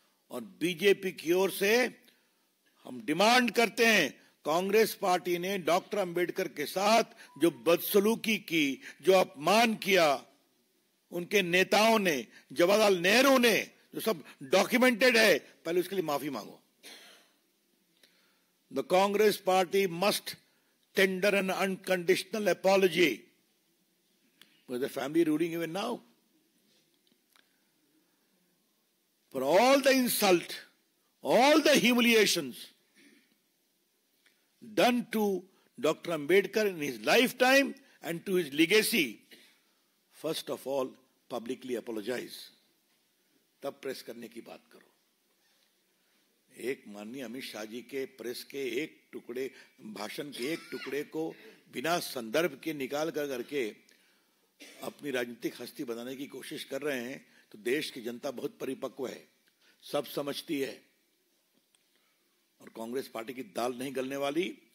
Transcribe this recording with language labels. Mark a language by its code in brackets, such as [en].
[hi] और बीजेपी की ओर से हम डिमांड करते हैं, कांग्रेस पार्टी ने डॉक्टर अंबेडकर के साथ जो बदसलूकी की, जो अपमान किया, उनके नेताओं ने, जवाहरलाल नेहरू ने, जो सब डॉक्यूमेंटेड है, पहले उसके लिए माफी मांगो। [en] The Congress party must tender an unconditional apology. Was the family ruling even now? For all the insult, all the humiliations done to Dr. Ambedkar in his lifetime and to his legacy, first of all, publicly apologize. [hi] तब press करने की बात करो। एक माननीय अमित शाह जी के press के एक टुकड़े, भाषण के एक टुकड़े को बिना संदर्भ के निकाल कर करके अपनी राजनीतिक हस्ती बनाने की कोशिश कर रहे हैं, तो देश की जनता बहुत परिपक्व है, सब समझती है और कांग्रेस पार्टी की दाल नहीं गलने वाली।